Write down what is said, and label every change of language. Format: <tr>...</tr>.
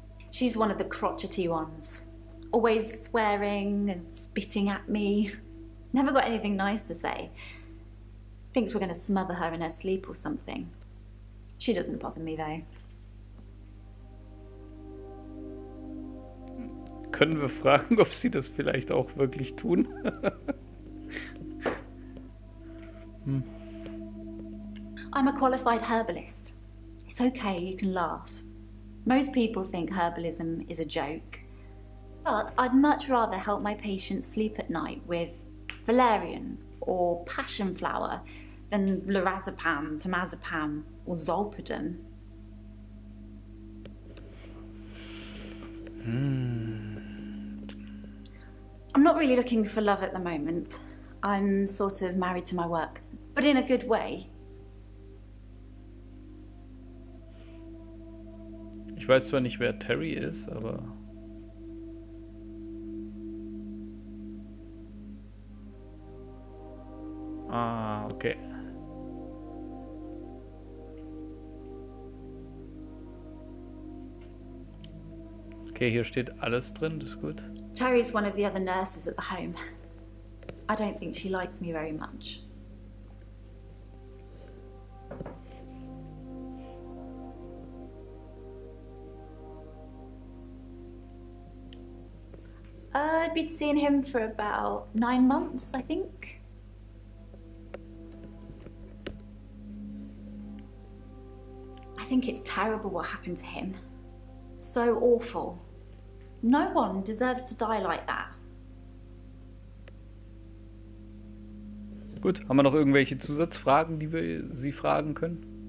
<en>She's one of the crotchety ones. Always swearing and spitting at me. Never got anything nice to say. Thinks we're going to smother her in her sleep or something. She doesn't bother me though.</en> <de>Können wir fragen, ob sie das vielleicht auch wirklich tun?</de> <en>I'm a qualified herbalist. It's okay, you can laugh. Most people think herbalism is a joke. But I'd much rather help my patients sleep at night with valerian or passion flower than lorazepam, temazepam or zolpidem. I'm not really looking for love at the moment. I'm sort of married to my work, but in a good way.</en> <de>Ich weiß zwar nicht, wer Terry ist, aber... Ah, okay. Okay, hier steht alles drin, das ist gut.</de> <en>Terry's one of the other nurses at the home. I don't think she likes me very much. I'd been seeing him for about 9 months, I think. I think it's terrible what happened to him. So awful. No one deserves to die like that.</en> <de>Gut, haben wir noch irgendwelche Zusatzfragen, die wir Sie fragen können?</de>